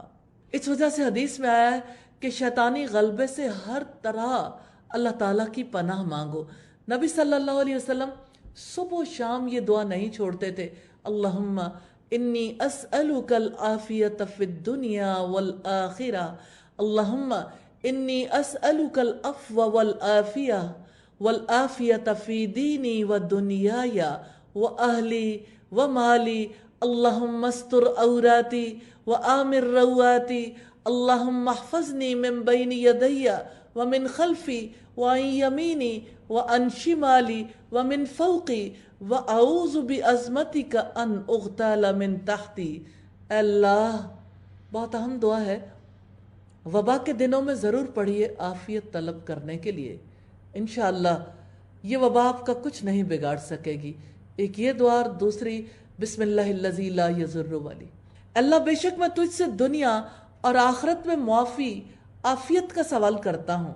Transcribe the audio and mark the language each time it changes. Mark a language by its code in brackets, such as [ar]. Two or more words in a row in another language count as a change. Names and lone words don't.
[ur] اس وجہ سے حدیث میں آیا ہے کہ شیطانی غلبے سے ہر طرح اللہ تعالیٰ کی پناہ مانگو۔ نبی صلی اللہ علیہ وسلم صبح و شام یہ دعا نہیں چھوڑتے تھے، اللہم [ar] انی اسألک العافیت فی الدنیا والآخرہ، اللہم انی اسألک العفو والعافیت فی دینی و دنیای و اہلی و مالی، اللہم استر عوراتی و آمر رواتی، اللہم احفظنی من بین یدی ومن خلفی وعن یمینی وعن شمالی ومن فوقی وَأَعُوذُ بِعَظْمَتِكَ أَنْ أُغْتَالَ مِنْ تَحْتِي۔ [ur] اے اللہ، بہت اہم دعا ہے، وبا کے دنوں میں ضرور پڑھیے عافیت طلب کرنے کے لیے، انشاءاللہ یہ وبا آپ کا کچھ نہیں بگاڑ سکے گی۔ ایک یہ دعا اور دوسری [ar] بسم اللہ الذی لا یضر والی، [ur] اللہ بے شک میں تجھ سے دنیا اور آخرت میں معافی عافیت کا سوال کرتا ہوں۔